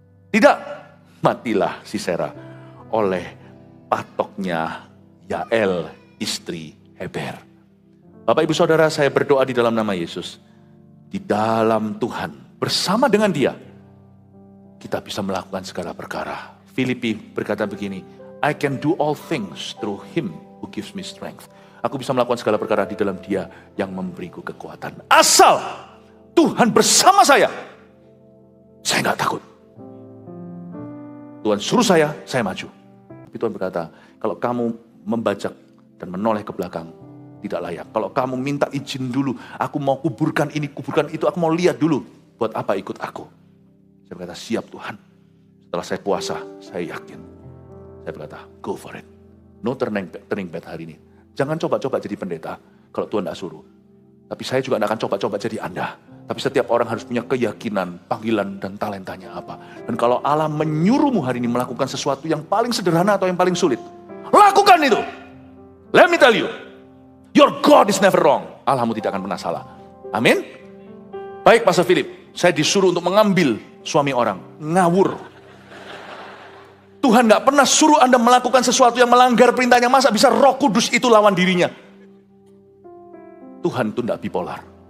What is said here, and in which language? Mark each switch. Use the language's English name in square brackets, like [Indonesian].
[Indonesian] Tidak, matilah Sisera oleh patoknya Yael, istri Heber. Bapak Ibu Saudara, saya berdoa di dalam nama Yesus. Di dalam Tuhan, bersama dengan Dia, kita bisa melakukan segala perkara. Filipi berkata begini, [English] I can do all things through Him who gives me strength. [Indonesian] Aku bisa melakukan segala perkara di dalam Dia yang memberiku kekuatan. Asal Tuhan bersama saya nggak takut. Tuhan suruh saya maju. Tapi Tuhan berkata, kalau kamu membajak dan menoleh ke belakang, tidak layak. Kalau kamu minta izin dulu, aku mau kuburkan ini, kuburkan itu, aku mau lihat dulu. Buat apa ikut aku? Saya berkata, siap Tuhan. Setelah saya puasa, saya yakin. Saya berkata, [English] go for it. No turning back [Indonesian] hari ini. Jangan coba-coba jadi pendeta, kalau Tuhan tidak suruh. Tapi saya juga tidak akan coba-coba jadi Anda. Tapi setiap orang harus punya keyakinan, panggilan, dan talentanya apa. Dan kalau Allah menyuruhmu hari ini melakukan sesuatu yang paling sederhana atau yang paling sulit, lakukan itu. [English] Let me tell you, your God is never wrong. [Indonesian] Allahmu tidak akan pernah salah. Amin. Baik Pastor Philip, saya disuruh untuk mengambil suami orang. Ngawur. Tuhan gak pernah suruh Anda melakukan sesuatu yang melanggar perintahnya. Masa bisa Roh Kudus itu lawan dirinya? Tuhan itu tidak bipolar.